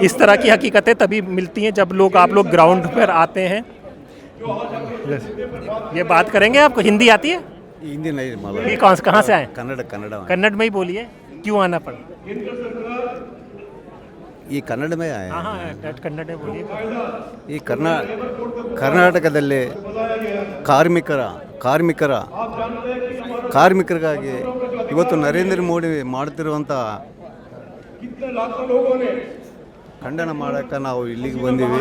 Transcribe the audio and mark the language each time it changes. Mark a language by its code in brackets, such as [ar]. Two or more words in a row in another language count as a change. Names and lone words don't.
[hi] इस तरह की हकीकतें तभी मिलती हैं जब आप लोग ग्राउंड पर आते हैं। ये बात करेंगे, आपको हिंदी आती है? हिंदी नहीं मालूम। ये कहाँ से आए? कन्नड़ में ही बोलिए। क्यों आना पड़ा? ये कन्नड़ में आए। हाँ कन्नड़ में बोलिए। [kn] ಈ ಕರ್ನಾಟಕದಲ್ಲಿ ಕಾರ್ಮಿಕರಿಗಾಗಿ ಇವತ್ತು ನರೇಂದ್ರ ಮೋದಿ ಮಾಡ್ತಿರುವಂಥ ಖಂಡನ ಮಾಡೋಕ್ಕೆ ನಾವು ಇಲ್ಲಿಗೆ ಬಂದೀವಿ।